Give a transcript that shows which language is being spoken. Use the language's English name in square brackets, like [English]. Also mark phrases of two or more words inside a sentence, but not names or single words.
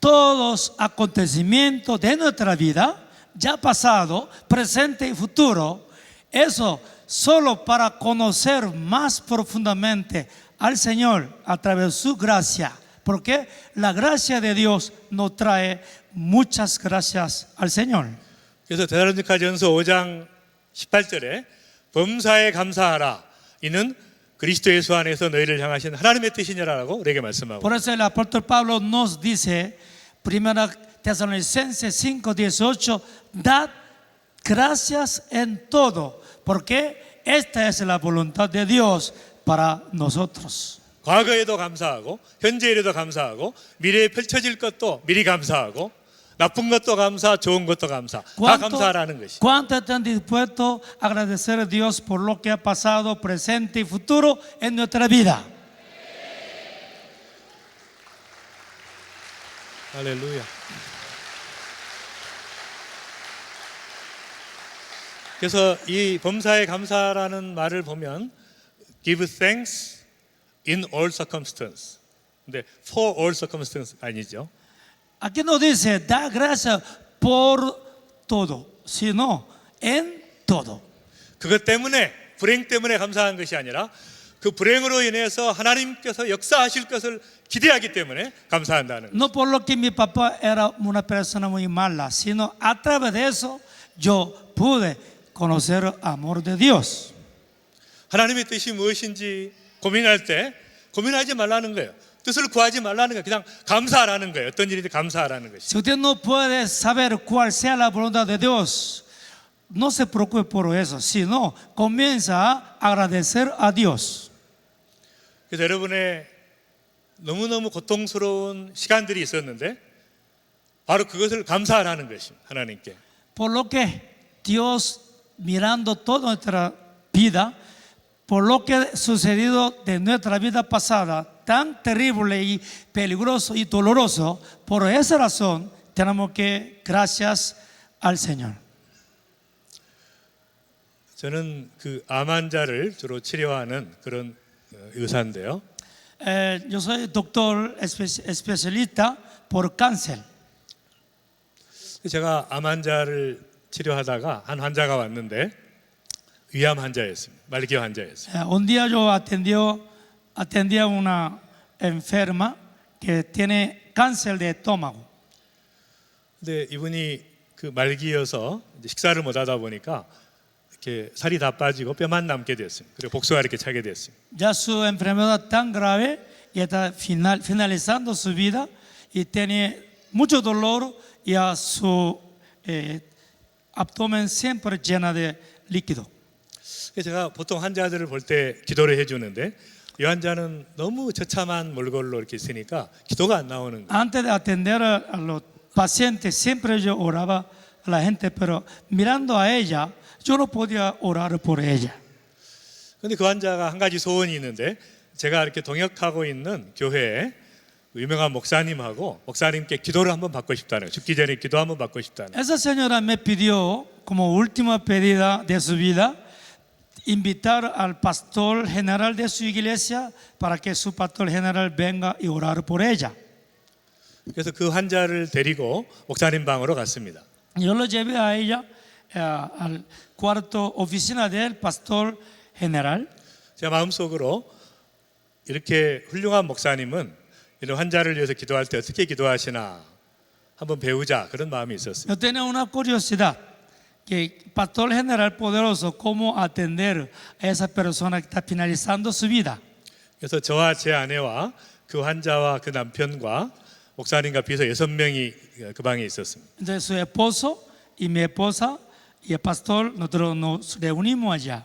[Spanish] Todos acontecimientos de nuestra vida, ya pasado, presente y futuro, eso solo para conocer más profundamente al Señor a través de su gracia, porque la gracia de Dios nos trae muchas gracias al Señor. [Korean] 그래서 데살로니가전서 5장 18절에 범사에 감사하라 이는 그리스도 예수 안에서 너희를 향하신 하나님의 뜻이니라라고 우리에게 말씀하고. [Spanish] Por eso el apóstol Pablo nos dice, 1 Tesalonicenses 5:18, dad gracias en todo, porque esta es la voluntad de Dios para nosotros. [Korean] 과거에도 감사하고 현재에도 감사하고 미래에 펼쳐질 것도 미리 감사하고 나쁜 것도 감사, 좋은 것도 감사. 다 감사하라는 것이. [Spanish] ¿Cuánto están dispuestos a agradecer a Dios por lo que ha pasado, presente y futuro en nuestra vida? [Korean] 할렐루야. 그래서 이 범사에 감사라는 말을 보면 [English] give thanks in all circumstances. [Korean] 근데 [English] for all circumstances [Korean] 아니죠. [Spanish] Aquí no dice da gracias por todo, sino en todo. [Korean] 그것 때문에 불행 때문에 감사한 것이 아니라 그 불행으로 인해서 하나님께서 역사하실 것을 기대하기 때문에 감사한다는. [Spanish] No por lo que mi papá era una persona muy mala, sino a través de eso yo pude conocer el amor de Dios. [Korean] 하나님의 뜻이 무엇인지 고민할 때 고민하지 말라는 거예요. 뜻을 구하지 말라는 거예요. 그냥 감사하라는 거예요. 어떤 일이든 감사하라는 것이. [Spanish] Si usted no puede saber cuál sea la voluntad de Dios, no se preocupe por eso, sino comienza a agradecer a Dios. [Korean] 그래서 여러분의 너무너무 고통스러운 시간들이 있었는데 바로 그것을 감사하라는 것입니다. 하나님께. [Spanish] Por lo que Dios, mirando toda nuestra vida, por lo que ha sucedido de nuestra vida pasada, tan terrible y peligroso y doloroso, por esa razón tenemos que gracias al Señor. [Korean] 저는 그 암 환자를 주로 치료하는 그런 의사인데요. [Spanish] Yo soy doctor especialista por cáncer. [Korean] 제가 암 환자를 치료하다가 한 환자가 왔는데 위암 환자였습니다. 말기 환자였어요. [Spanish] Un día yo atendía a una enferma que tiene cáncer de estómago. [Korean] 근데 이분이 그 말기여서 이제 식사를 못 하다 보니까 이렇게 살이 다 빠지고 뼈만 남게 됐습니다. 그리고 복수가 이렇게 차게 됐습니다. [Spanish] Ya su enfermedad tan grave y está finalizando su vida y tiene mucho dolor y a su abdomen siempre llena de líquido. [Korean] 제가 보통 환자들을 볼 때 기도를 해주는데 이 환자는 너무 처참한 몰골로 이렇게 있으니까 기도가 안 나오는 거예요. [Spanish] Antes de atender a los pacientes siempre yo oraba a la gente, pero mirando a ella yo no podía orar por ella. [Korean] 근데 그 환자가 한 가지 소원이 있는데 제가 이렇게 동역하고 있는 교회에 유명한 목사님하고 목사님께 기도를 한번 받고 싶다는 거예요. 죽기 전에 기도 한번 받고 싶다는 거예요. [Spanish] Esa señora me pidió como última pedida de su vida invitar al pastor general de su iglesia para que su pastor general venga y orar por ella. [Korean] 그래서 그 환자를 데리고 목사님 방으로 갔습니다. [Spanish] Yo lo llevé a ella al cuarto oficina del pastor general. [Korean] 제 마음속으로 이렇게 훌륭한 목사님은 이런 환자를 위해서 기도할 때 어떻게 기도하시나 한번 배우자 그런 마음이 있었습니다. [Spanish] Yo tenía una curiosidad, que pastor general poderoso, cómo atender a esa persona que está finalizando su vida. [Korean] 그래서 저와 제 아내와 그 환자와 그 남편과 목사님과 비서 6명이 그 방에 있었습니다. [Spanish] Entonces su esposo y mi esposa y el pastor, nosotros nos reunimos allá.